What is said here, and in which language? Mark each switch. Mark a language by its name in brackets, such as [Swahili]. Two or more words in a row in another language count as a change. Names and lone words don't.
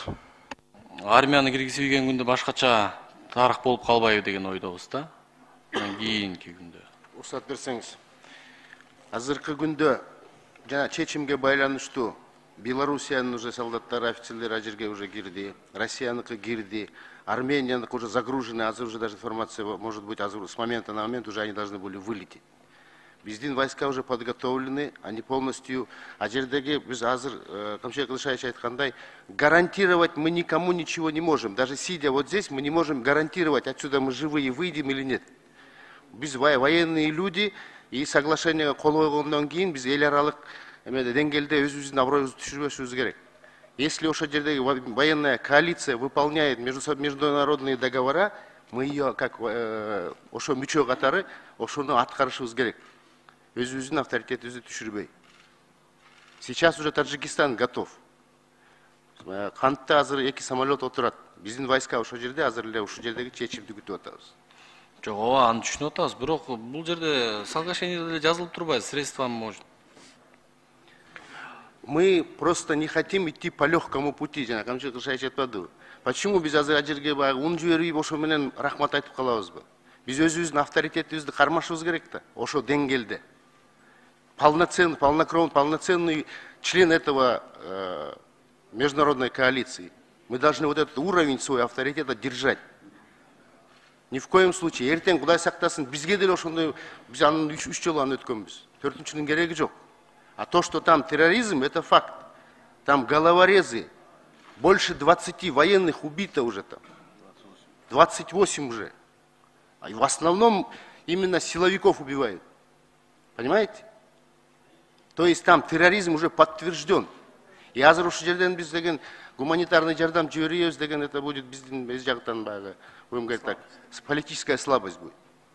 [Kyrgyz] Армияны киргизбеген күндө башкача тарых болуп калбайбы деген ойдобуз да. Кийинки күндө. Уруксат берсеңиз. Азыркы күндө жана чечимге байланыштуу Белоруссиянын уже солдаттары, офицерлери ажерге уже кирди, Россияныкы кирди, Арменияныкы [Russian] уже загружены, [Kyrgyz] азыр [Russian] уже даже информация может быть с момента на момент уже они должны были вылететь. Биздин войска уже подготовлены, они полностью, [Kyrgyz] ажердеги биз азыр Камчыбек Кыдышевич айткандай, [Russian] гарантировать мы никому ничего не можем. Даже сидя вот здесь, мы не можем гарантировать, отсюда мы живые выйдем или нет. [Kyrgyz] Биз [Russian] военные люди, [Kyrgyz] и соглашениеге кол койгондон кийин биз эл аралык деңгээлде өзүбүздүн аброюбузду түшүрбөшүбүз керек. [Russian] Если [Kyrgyz] ошол жердеги [Russian] военная коалиция выполняет международные договора, мы ее как [Kyrgyz] ошо мүчө катары ошону аткарышыбыз керек. Өзүбүздүн авторитетибизди түшүрбөй. [Russian] Сейчас уже Таджикистан готов. [Kyrgyz] Кантта азыр 2 самолет отурат. Биздин войска ошол жерде азыр эле ушул жердеги чечимди күтүп атабыз. Жок, ооба, аны түшүнүп атабыз, бирок бул жерде соглашениеде деле жазылып турбайбы, [Russian] средства может. мы просто не хотим идти по легкому пути, [Kyrgyz] жана камчы кылыш айтпады. Почему биз азыр ажерге баягы ун жиберип ошо менен рахмат айтып калабызбы? Биз өзүбүздүн авторитетибизди кармашыбыз керек да, ошо деңгээлде. [Russian] Полноценный член этого международной коалиции. Мы должны вот этот уровень своего авторитета держать. Ни в коем случае. [Kyrgyz] Эртең Кудай сактасын, бизге деле ошондой, биз анын 3 жолу аны өткөнбүз. 4-нчүнүн кереги жок. [Russian] А то, что там терроризм, это факт. Там головорезы, больше 20 военных убито уже там. 28 уже. А в основном именно силовиков убивают. Понимаете? То есть там терроризм уже подтвержден. [Kyrgyz] И азыр ушу жерден биз деген гуманитарный жардам жиберебиз деген, [Russian] это будет [Kyrgyz] биздин без жактан баягы, [Russian] будем говорить так, политическая слабость будет.